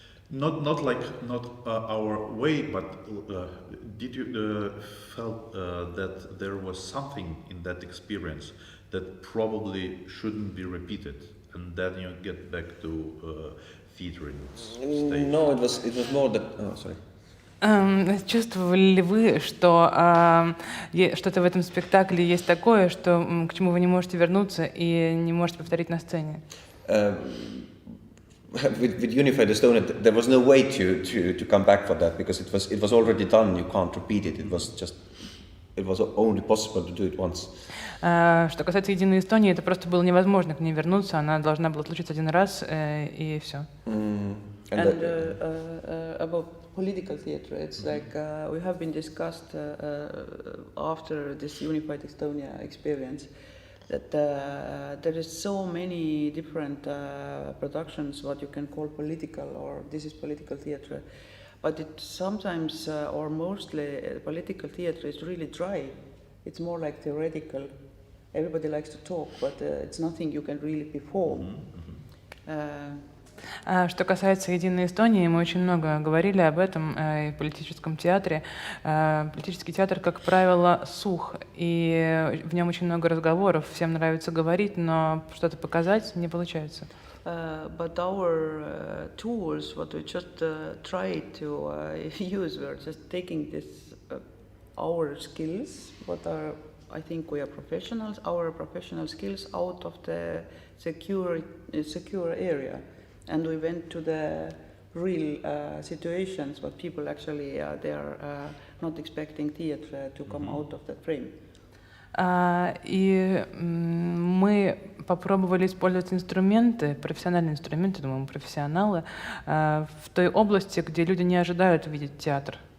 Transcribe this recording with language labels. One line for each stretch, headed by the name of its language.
English: Not our way, but did you felt that there was something in that experience that probably shouldn't be repeated, and then you get back to theatering stage? No, it was more that. Oh, sorry.
Russian: Чувствовали ли вы, что что-то в этом спектакле есть такое, что, к чему вы не можете вернуться и не можете повторить на сцене?
English: With Unified Estonia, there was no way to come back for that because it was already done. You can't repeat it. It was only possible to do it once.
Russian: Что касается Единой Эстонии, это просто было невозможно к ней вернуться. Она должна была случиться один раз и все.
English: And about political theatre, it's like we have been discussed after this Unified Estonia experience that there is so many different productions what you can call political, or this is political theatre, but it sometimes or mostly political theatre is really dry. It's more like theoretical. Everybody likes to talk, but it's nothing you can really perform.
Russian: Что касается Единой Эстонии, мы очень много говорили об этом и в политическом театре. Политический театр, как правило, сух, и в нем очень много разговоров. Всем нравится говорить, но что-то показать не получается.
English: But our tools, what we just tried to use, we're just taking this our skills, what are, I think we are professionals, our professional skills out of the secure area. And we went to the real situations, but people actually they are not expecting theatre to come out of that frame.
Russian: И мы попробовали использовать инструменты, профессиональные инструменты, думаю, мы профессионалы, в той области, где люди не ожидают видеть театр.